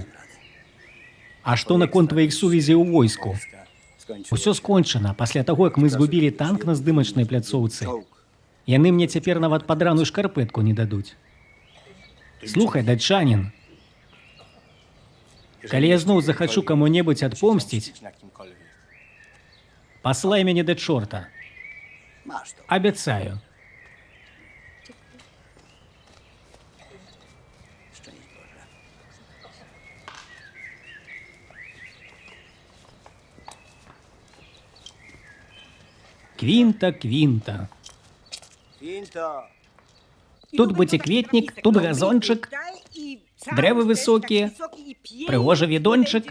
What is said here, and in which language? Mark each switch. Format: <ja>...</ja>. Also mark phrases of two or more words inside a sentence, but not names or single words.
<be>А што наконт тваіх сувязей у войску? Усё скончана. Пасля таго, як мы згубілі танк на здымачнай пляцоўцы, яны мне цяпер нават падраную шкарпэтку не дадуць. Слухай, датчанін, калі я зноў захачу каму-небудзь адпомсціць,</be> <pl>na kimkolwiek.</pl> <be>паслай мяне да чорта.</be> <pl>Masz to.</pl> <be>Абяцаю.</be> <pl>Szczęść Boże.</pl> <be>Квінта, Квінта. Quinto. Тут буцікветнік, тут газончык, дрэвы высокія, прыгожы відончык.</be>